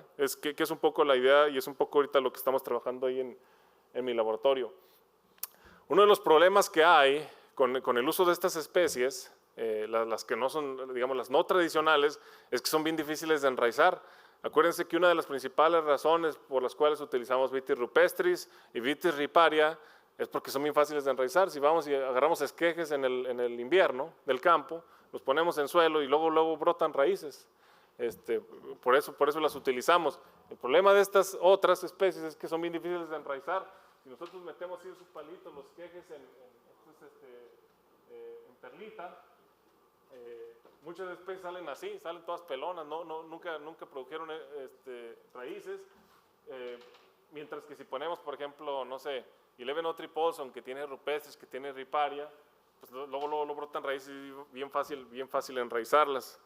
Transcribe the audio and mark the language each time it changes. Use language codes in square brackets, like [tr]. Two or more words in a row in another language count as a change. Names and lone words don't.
[es] Que es un poco la idea y es un poco ahorita lo que estamos trabajando ahí en mi laboratorio. Uno de los problemas que hay con el uso de estas especies, las que no son, digamos, las no tradicionales, es que son bien difíciles de enraizar. Acuérdense que una de las principales razones por las cuales utilizamos Vitis rupestris y Vitis riparia es porque son bien fáciles de enraizar. Si vamos y agarramos esquejes en el invierno del campo, los ponemos en suelo y luego brotan raíces. Por eso las utilizamos. El problema de estas otras especies es que son bien difíciles de enraizar. Si nosotros metemos así sus palitos, los esquejes en perlita, muchas especies salen así, salen todas pelonas, nunca produjeron raíces, mientras que si ponemos, por ejemplo, no sé, 1103 Paulson, que tiene rupestris, que tiene riparia, pues luego brotan raíces y bien fácil enraizarlas.